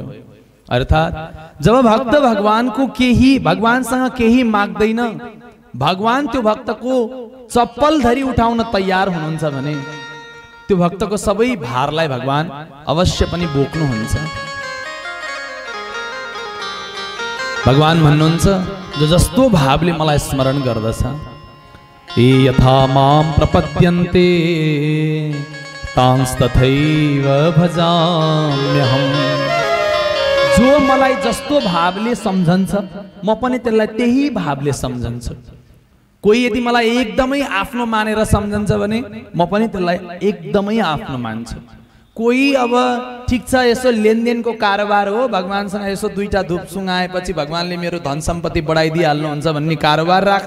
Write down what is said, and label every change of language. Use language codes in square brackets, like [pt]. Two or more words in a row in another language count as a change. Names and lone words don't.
[ne] अर्थात जब भक्त भगवानको केही, भगवानसँग केही माग्दैन, भगवान त्यो भक्तको चप्पल धरी उठाउन तयार हुनुहुन्छ भने त्यो भक्तको सबै भारलाई भगवान अवश्य पनि बोक्नुहुन्छ। भगवान भन्नुहुन्छ, जो जस्तो भावले मलाई स्मरण गर्दछ, ए [sa] यथा मां प्रपद्यन्ते तांस्तथैव भजाम्यहम्। [ne] जो मलाई जस्तो भावले सम्झन्छ म पनि त्यसलाई त्यही भावले सम्झन्छु। कोही यदि मलाई एकदमै आफ्नो मानेर सम्झन्छ भने म पनि त्यसलाई एकदमै आफ्नो मान्छु। कोही अब ठिक छ, यसो लेनदेनको कारोबार हो, भगवानसँग यसो दुईटा धूप सुँगाएपछि भगवानले मेरो धन सम्पत्ति बढाइदिइहाल्नुहुन्छ भन्ने कारोबार राख्छ।